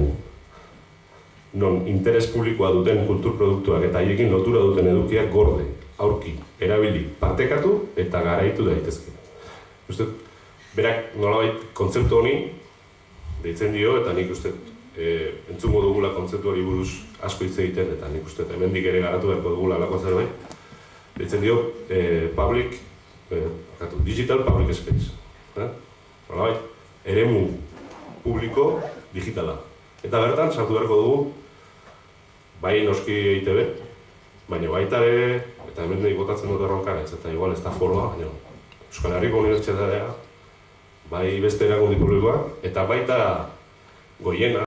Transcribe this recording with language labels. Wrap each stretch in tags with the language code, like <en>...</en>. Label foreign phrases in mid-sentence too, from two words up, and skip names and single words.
<eu>Non interes publikoa duten kulturproduktuak eta haiekin lotura duten edukiak gorde, aurki, erabili, partekatu eta garaitu daitezke. Berak nolabait kontzeptu honi deitzen dio eta nik uste entzungo dugula kontzeptu hori buruz asko hitz egiten eta nik uste hemendik ere garatu beharko dugula alako zerbait. Deitzen dio</eu> <en>digital public space.</en> <eu>Eremu publiko digitala. Eta bertan, sartu beharko dugu, bai noski EITB, baina baita ere, eta hemen nahi botatzen dut erronkan ez, eta igual ez da foroa, baina Euskal Herriko Unibertsitatea, bai beste erakundi publikoak, eta baita goiena,</eu>